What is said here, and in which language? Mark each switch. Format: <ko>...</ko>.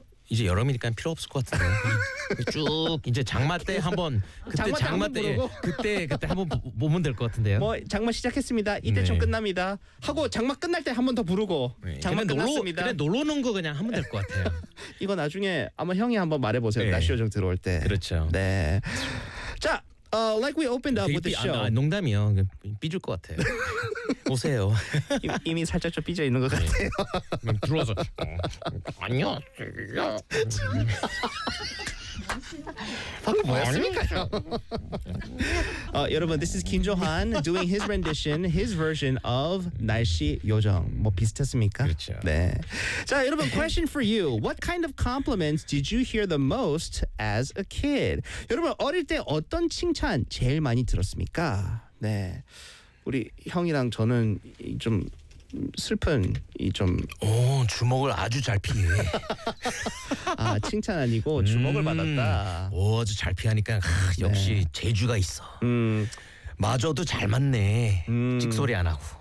<ko>이제 여름이니까 필요 없을 것 같은데 쭉 이제 장마 때 한번 그때 장마 때 그때 한번 보면 될 것 같은데요. 뭐 장마 시작했습니다. 이때쯤 네. 끝납니다. 하고 장마 끝날 때 한 번 더 부르고 장마 네. 끝났습니다. 그냥 놀러 오는 거 그냥 하면 될 것 같아요. 이거 나중에 아마 형이 한번 말해보세요. 네. 날씨 요정 들어올 때. 그렇죠. 네.</ko> <en>자, like we opened up with the show.</en> <ko>아, 농담이요. 삐줄 것 같아요. 오세요. 이미 살짝 좀 삐져 있는 것 네. 같아요. 들어와서 안녕하세요. 방금 뭐였습니까?</ko> <en>여러분, this is Kim Johan doing his rendition, his version of 날씨 요정.</en> <ko>뭐 비슷했습니까? 그렇죠. 네. 자, 여러분,</ko> <en>question for you. What kind of compliments did you hear the most as a kid?</en> <ko>여러분, 어릴 때 어떤 칭찬 제일 많이 들었습니까? 네. 우리 형이랑 저는 좀 슬픈 이 좀 오 주먹을 아주 잘 피해 아 칭찬 아니고 주먹을 받았다 오 아주 잘 피하니까 하, 역시 네. 재주가 있어 마저도 잘 맞네 찍소리 안 하고</ko>